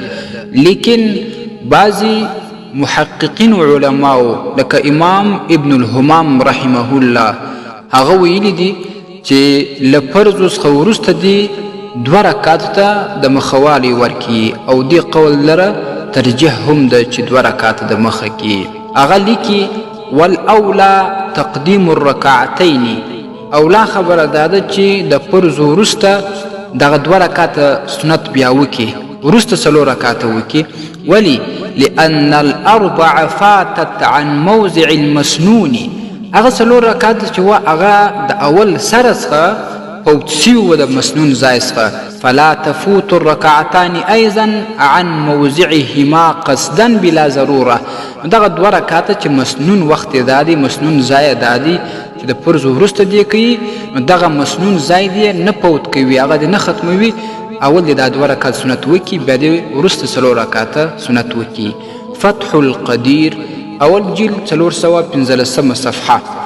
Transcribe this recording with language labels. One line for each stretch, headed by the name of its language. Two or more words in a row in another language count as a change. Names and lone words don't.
Pashto: لیکن بعضی محققین علماو لکه امام ابن الهمام
Arabic: رحمه الله
Pashto: هغه ویلي دي چې له فرضو څخه وروسته دي 2 رکعاتو ته د مخوالی ورکړي، او دې قول لره ترجیح هم ده چې 2 رکعاته د مخه کې. هغه لیکي
Arabic: والاولا تقدیم الرکعتین،
Pashto: اولا خبره دا ده چې د فرض وروسته دغه 2 رکعاته سنت بیا وکړي، وروسته 4 رکعاته وکړي. ولی؟
Arabic: لأن الاربع فاتت عن موضع المسنون.
Pashto: هغه 4 رکعاته چې وه هغه د اول سره څخه فوت سوي وه د مسنون ځای څخه،
Arabic: فلا تفوت الرکعتان ایضا عن موضعهما قصدا بلا ضروره.
Pashto: دغه 2 رکعاته چې مسنون وخت یې دا دی، مسنون ځای دا دی چې د فرض وروسته دی کوي، نو دغه مسنون ځای دی نه فوت کوي، هغه دی نه ختموي. اول دی دا 2 رکعات سنت وکړي، بیا دی وروسته 4 رکعاته سنت وکړي. فتح القدیر اول جلد 415 صفحه.